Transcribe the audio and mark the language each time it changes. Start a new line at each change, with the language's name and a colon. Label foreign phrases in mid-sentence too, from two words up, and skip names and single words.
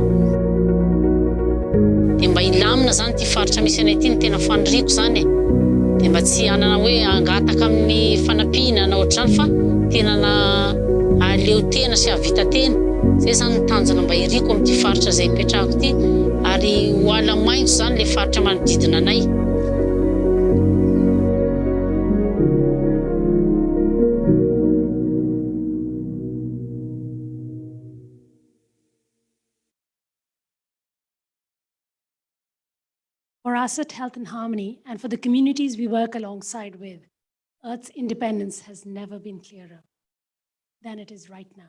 Malagasy: Dia mba ilamina zany ty faritra misy anay ity ny tena faniriako zany e. Dia mba tsy hanana hoe angataka amin'ny fanampiana na ohatr'izany fa tena na aleo tena sy havita tena. Zay zany ny tanjona mba iriko amin'ity faritra izay ipetrahako ity, ary ho ala maitso zany le faritra manodidina anay.
English: For us at Health and Harmony and for the communities we work alongside with, Earth's independence has never been clearer than it is right now.